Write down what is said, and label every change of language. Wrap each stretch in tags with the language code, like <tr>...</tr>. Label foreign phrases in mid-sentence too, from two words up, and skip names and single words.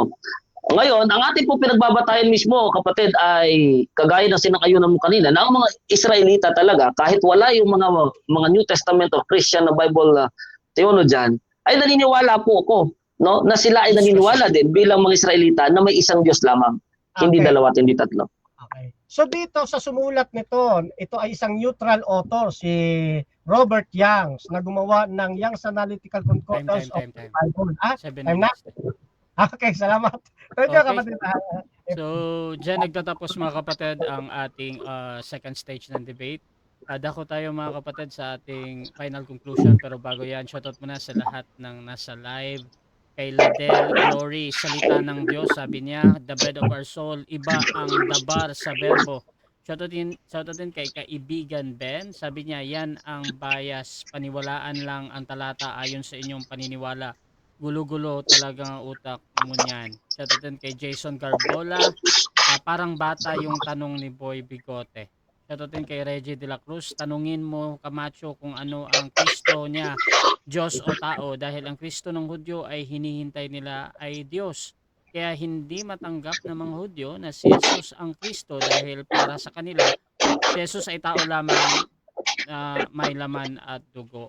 <tl>Ngayon, ang ating po pinagbabatayan mismo, kapatid, ay kagaya ng sinakayunan mo kanina, na ang mga Israelita talaga, kahit wala yung mga</tl> <en>New Testament or Christian</en> <tl>na</tl> <en>Bible theologian,</en> <tl>ay naniniwala po ako, no, na sila ay naniniwala din bilang mga Israelita na may isang Diyos lamang. Hindi dalawa at hindi tatlo. Okay. So dito sa sumulat nito, ito ay isang</tl> <en>neutral author,</en> <tl>si Robert Youngs, na gumawa ng Young's Analytical Concordance of the Bible. 7 time na? minutes. Okay, salamat.</tl> <en>Thank you,</en> <tl>Okay. kapatid. So, dyan nagtatapos mga kapatid ang ating</tl> <en>second stage</en> <tl>ng debate. Dako tayo mga kapatid sa ating</tl> <en>final conclusion,</en> <tl>pero bago yan, shoutout muna sa lahat ng nasa live. Kay Ladel Glory, salita ng Diyos, sabi niya,</tl> <en>the bread of our soul,</en> <tl>iba ang dabar sa verbo. Shoutout din kay Kaibigan Ben, sabi niya, yan ang bias, paniwalaan lang ang talata ayon sa inyong paniniwala. Gulo-gulo talaga ang utak mo niyan. Shoutout din kay Jason Garbola, parang bata yung tanong ni Boy Bigote. Shoutout din kay Reggie de la Cruz, tanungin mo Camacho kung ano ang Kristo niya, Diyos o tao, dahil ang Kristo ng Hudyo ay hinihintay nila ay Diyos. Kaya hindi matanggap ng mga Hudyo na si Jesus ang Kristo dahil para sa kanila, si Jesus ay tao lamang may laman at dugo.</tl>